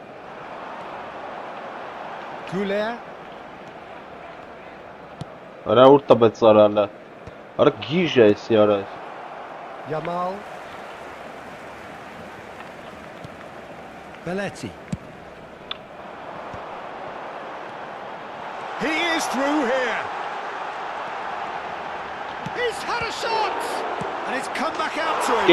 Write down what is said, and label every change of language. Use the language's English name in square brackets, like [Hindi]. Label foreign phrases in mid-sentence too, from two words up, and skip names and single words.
[English] Goulet. [Armenian] Արա ուր տաբեց արալը։ Արա գիժ է էսի արա։ [English] Yamal. Belletti. He is through here. He's had a shot, and it's come back out to him.